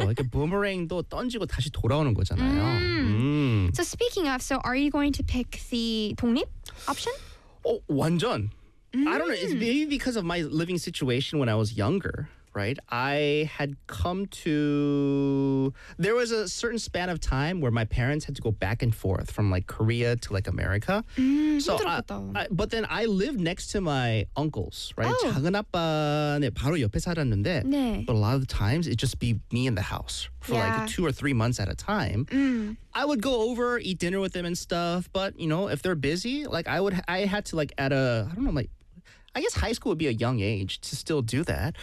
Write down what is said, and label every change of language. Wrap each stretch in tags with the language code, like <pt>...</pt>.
<ko>이렇게 부메랑도 던지고 다시 돌아오는 거잖아요.</ko> <en>So speaking of, so are you going to pick the 독립 option?</en> <ko>완전.</ko> <en>I don't know. It's maybe because of my living situation when I was younger, right? I had come to... There was a certain span of time where my parents had to go back and forth from like Korea to like America. But then I lived next to my uncles, right?</en> <ko>작은 아빠네 바로 옆에 살았는데. 네.</ko> <en>But a lot of the times it'd just be me in the house for like 2 or 3 months at a time. I would go over, eat dinner with them and stuff. But, you know, if they're busy, like I had to like at a, I don't know, like, I guess high school would be a young age to still do that.</en>